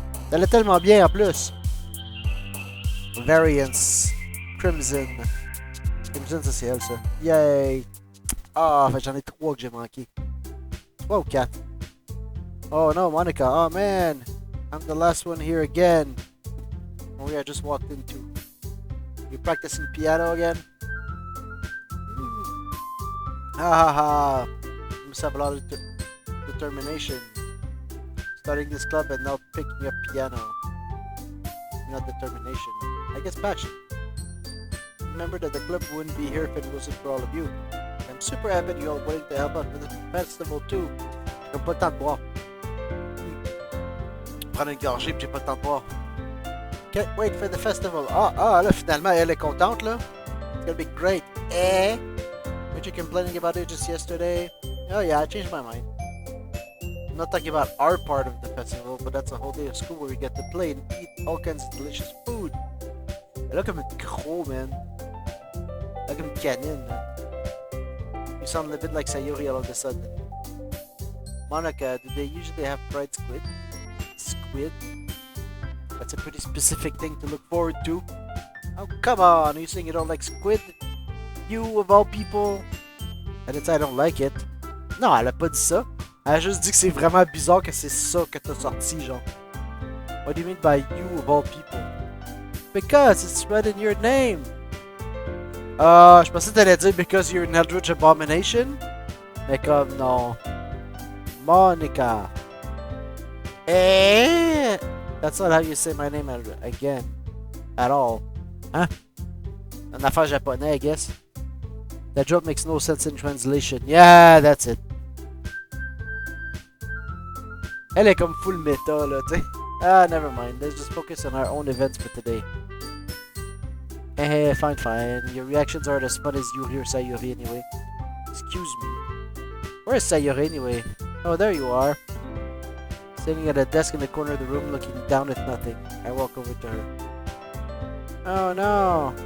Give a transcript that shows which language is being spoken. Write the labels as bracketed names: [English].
[French] Ça allait tellement bien en plus. [English] Variance. Crimson. Crimson, [French] ça c'est elle, ça. Yay! Ah, fait j'en ai 3 que j'ai manqué. [English] 3 ou 4. Oh no, Monica. Oh man. I'm the last one here again. Oh yeah, I just walked into. You practicing piano again? Ha ha ha. You must have a lot of determination. Starting this club and now picking up piano. Not determination. I guess passion. Remember that the club wouldn't be here if it wasn't for all of you. I'm super happy you're all willing to help out with the festival too. [French] J'ai pas le temps de boire. Prendre une gorgée pis j'ai pas le temps de boire. [English] Can't wait for the festival. [French] Là finalement elle est contente là. [English] It's gonna be great. Weren't you complaining about it just yesterday? Oh yeah, I changed my mind. I'm not talking about our part of the festival, but that's a whole day of school where we get to play and eat all kinds of delicious food. [French] Elle a comme une croc, man. Elle a comme une canine, man. [English] You sound a bit like Sayori all of a sudden. Monica, do they usually have fried squid? Squid? That's a pretty specific thing to look forward to. Oh, come on, are you saying you don't like squid? You, of all people? [French] Elle a dit [English] I don't like it. [French] Non, elle a pas dit ça. Elle a juste dit que c'est vraiment bizarre que c'est ça que t'as sorti, genre. [English] What do you mean by you, of all people? Because it's right in your name. [French] Je pensais que t'allais dire [English] because you're an eldritch abomination. [French] Mais comme, non. Monica. [English] That's not how you say my name again. At all. Hein? [French] Une affaire japonais, [English] I guess. That joke makes no sense in translation. Yeah, that's it. [French] Elle est comme full meta, là, tu sais. [English] Never mind. Let's just focus on our own events for today. Fine. Your reactions aren't as fun as Yuri or Sayori anyway. Excuse me. Where is Sayori anyway? Oh, there you are. Sitting at a desk in the corner of the room looking down at nothing. I walk over to her. Oh no!